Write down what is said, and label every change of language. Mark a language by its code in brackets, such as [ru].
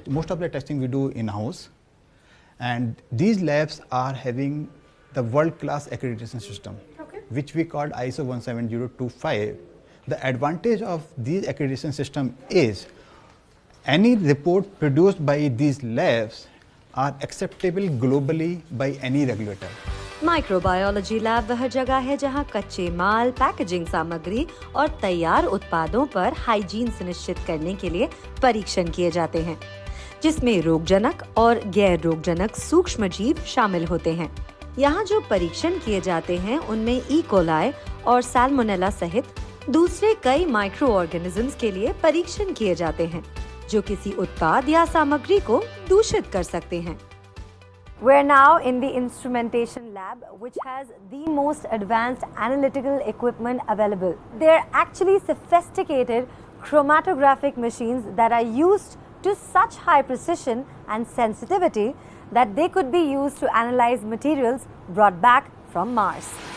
[en] Most of the testing we do in-house. And these labs are having the world-class accreditation system, Okay. which we call ISO 17025. The advantage of these accreditation system is any report produced by these labs are acceptable globally by any regulator. [hi] Microbiology lab वह जगह है जहां कच्चे माल, packaging सामग्री और तैयार उत्पादों पर हाइजीन सुनिश्चित करने के लिए परीक्षण किए जाते हैं, जिसमें रोगजनक और गैर रोगजनक सूक्ष्म जीव शामिल होते हैं। यहाँ जो परीक्षण किए जाते हैं उनमें ई कोलाई और सैल्मोनेला सहित दूसरे कई माइक्रो ऑर्गेनिजम्स के लिए परीक्षण किए जाते हैं, जो किसी उत्पाद या सामग्री को दूषित कर सकते हैं। [en] We're now in the instrumentation lab, which has the most advanced analytical equipment available. They're actually sophisticated chromatographic machines that are used to such high precision and sensitivity that they could be used to analyze materials brought back from Mars.